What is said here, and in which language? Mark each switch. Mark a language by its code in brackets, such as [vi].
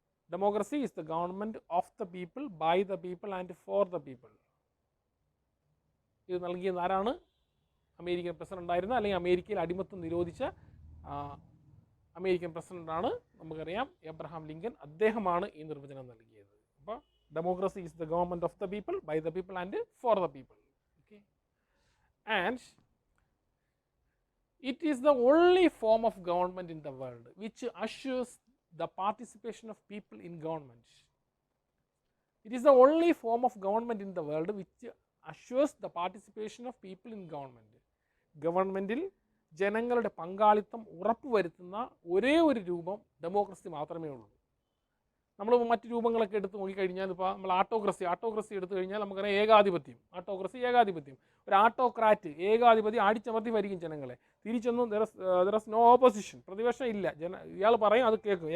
[en] Democracy is the government of the people, by the people and for the people. [ml] ഇത് നൽകിയത് ആരാണ്? American president ആയിരുന്ന, അല്ലെങ്കിൽ അമേരിക്കയിൽ അടിമത്തം നിരോധിച്ച അമേരിക്കൻ പ്രസിഡന്റാണ്, നമുക്കറിയാം, എബ്രഹാം ലിങ്കൻ. അദ്ദേഹമാണ് ഈ നിർവചനം നൽകിയത്. അപ്പോൾ [en] Democracy is the government of the people, by the people and for the people. Okay, and it is the only form of government in the world which assures the participation of people in government. It is the only form of government in the world which assures the participation of people in government. [ml] ഗവൺമെൻറ്റിൽ ജനങ്ങളുടെ പങ്കാളിത്തം ഉറപ്പുവരുത്തുന്ന ഒരേ ഒരു രൂപം democracy മാത്രമേ ഉള്ളൂ. നമ്മൾ മറ്റ് രൂപങ്ങളൊക്കെ എടുത്ത് നോക്കിക്കഴിഞ്ഞാൽ, ഇപ്പോൾ നമ്മൾ ആട്ടോക്രസി എടുത്തു കഴിഞ്ഞാൽ നമുക്കറിയാം ഏകാധിപത്യം, ഏകാധിപത്യം. ഒരു ആട്ടോക്രാറ്റ്, ഏകാധിപതി അടിച്ചമർത്തി ഭരിക്കും ജനങ്ങളെ. തിരിച്ചൊന്നും [en] there is no opposition, [ml] പ്രതിപക്ഷം ഇല്ല. ഇയാൾ പറയും, അത് കേൾക്കും.